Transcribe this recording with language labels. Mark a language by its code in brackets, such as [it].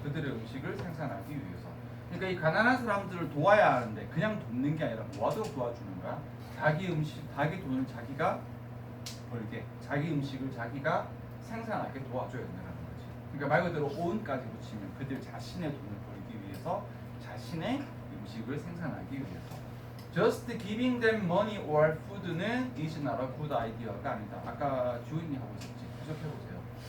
[ko] 그들의 음식을 생산하기 위해서. 그러니까 이 가난한 사람들을 도와야 하는데 그냥 돕는 게 아니라 뭐하도록 도와주는 거야? 자기 돈을 자기가 벌게, 자기 음식을 자기가 생산하게 도와줘야 된다는 거지. 그러니까 말 그대로 own까지 붙이면 그들 자신의 돈을 벌기 위해서 자신의 음식을 생산하기 위해서. [en] Just giving them money or food는 is not a good idea가 아니다. [ko] 아까 주인이 하고 있었지. 계속해보세요.